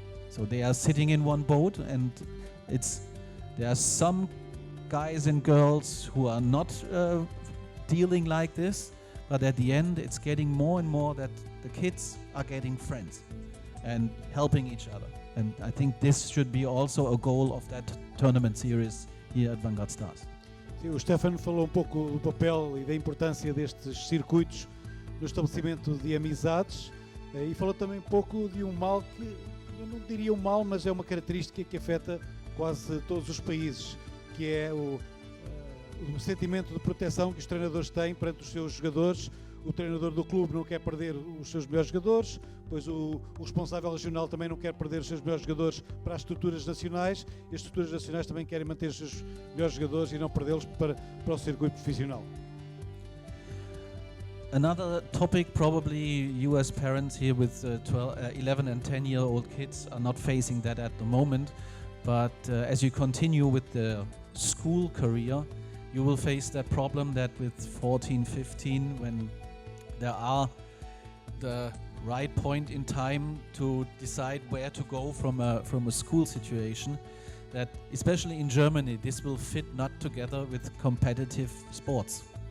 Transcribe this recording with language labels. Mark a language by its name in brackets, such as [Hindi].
[English] So they are sitting in one boat, and there are some guys and girls who are not dealing like this, but at the end it's getting more and more that the kids are getting friends and helping each other. And I think this should be also a goal of that tournament series here at Vanguard Stars. [Portuguese] Sim, o Stefano falou pouco do papel e da importância destes circuitos no estabelecimento de amizades, e falou também pouco de um mal que, eu não diria um mal, mas é uma característica que afeta quase todos os países, que é o sentimento de proteção que os treinadores têm perante os seus jogadores, o treinador do clube não quer perder os seus melhores jogadores, depois o responsável regional também não quer perder os seus melhores jogadores para as estruturas nacionais, e as estruturas nacionais também querem manter os seus melhores jogadores e não perdê-los para o circuito profissional. [English] Another topic, probably you as parents here with 11 and 10-year-old kids are not facing that at the moment, but as you continue with the school career, you will face that problem that with 14, 15, when there are the right point in time to decide where to go from a school situation, that especially in Germany this will fit not together with competitive sports.